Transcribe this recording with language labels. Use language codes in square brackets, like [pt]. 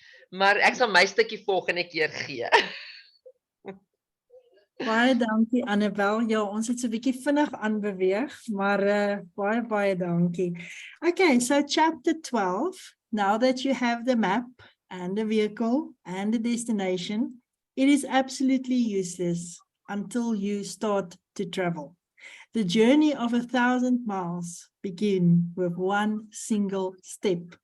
[af] Maar ek sal my stukkie volgende keer gee. Baie dankie Annabel. Ja, ons het so 'n bietjie vinnig aanbeweeg, maar baie dankie. [en] Okay, so chapter 12. Now that you have the map and the vehicle and the destination, it is absolutely useless until you start to travel. The journey of 1,000 miles begin with one single step.